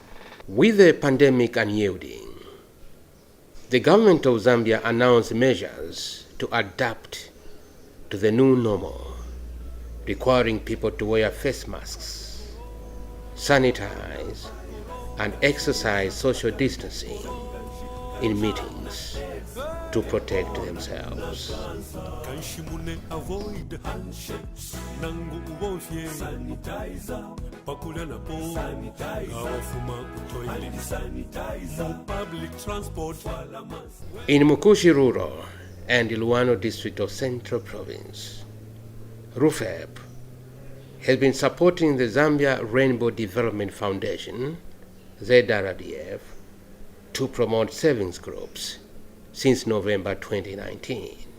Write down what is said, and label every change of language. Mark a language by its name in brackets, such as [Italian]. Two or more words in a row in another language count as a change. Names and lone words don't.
[English] With the pandemic unyielding, the Government of Zambia announced measures to adapt to the new normal, requiring people to wear face masks, sanitize, and exercise social distancing in meetings to protect themselves. [Bemba] Kanshimune [English] avoid handshakes. [Bemba] Nangu ubofye sanitizer. Pakula na po sanitizer. Awafuma utoile sanitizer. [English] Public transport wala mask. In Mkushi Rural and Luano District of Central Province, RUFEP has been supporting the Zambia Rainbow Development Foundation, Zrdf, to promote savings groups since November 2019.